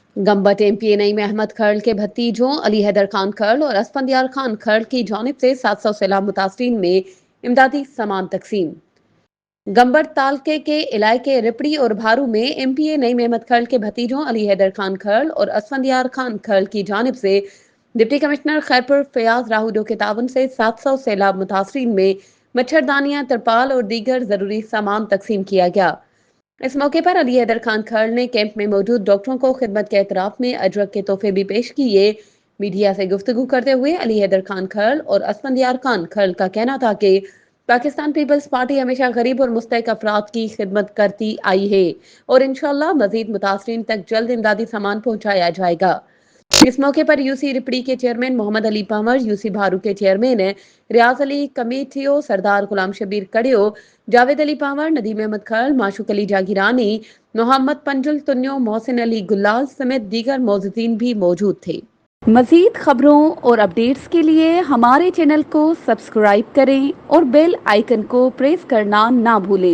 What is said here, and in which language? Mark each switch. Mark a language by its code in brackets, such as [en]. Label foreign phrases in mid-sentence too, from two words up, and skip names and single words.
[ur] گمبٹ ایم پی اے نعیم احمد کھرل کے بھتیجوں علی حیدر خان کھرل اور اسفندیار خان کھرل کی جانب سے 700 سیلاب متاثرین میں امدادی سامان تقسیم. گمبٹ تعلقے کے علاقے رپڑی اور بھارو میں ایم پی اے نعیم احمد کھرل کے بھتیجوں علی حیدر خان کھرل اور اسفندیار خان کھرل کی جانب سے [en] deputy commissioner [ur] خیرپور فیاض راہوڑو کے تعاون سے 700 سیلاب متاثرین میں مچھردانیاں، ترپال اور دیگر ضروری سامان تقسیم کیا گیا. اس موقع پر علی حیدر خان کھرل نے کیمپ میں موجود ڈاکٹروں کو خدمت کے اعتراف میں اجرک کے تحفے بھی پیش کیے. میڈیا سے گفتگو کرتے ہوئے علی حیدر خان کھرل اور اسفندیار خان کھرل کا کہنا تھا کہ پاکستان پیپلز پارٹی ہمیشہ غریب اور مستحق افراد کی خدمت کرتی آئی ہے اور انشاءاللہ مزید متاثرین تک جلد امدادی سامان پہنچایا جائے گا. اس موقع پر یو سی رپڑی کے چیئرمین محمد علی پنور، یو سی بھارو کے چیئرمین ریاض علی کمیٹیو، سردار غلام شبیر کڑیو، جاوید علی پنور، ندیم احمد کھرل، معشوق علی جاگیرانی، محمد پنجل تنیو، محسن علی گلال سمیت دیگر موجودین بھی موجود تھے. مزید خبروں اور اپڈیٹس کے لیے ہمارے چینل کو سبسکرائب کریں اور [en] bell icon [ur] کو پریس کرنا نہ بھولیں.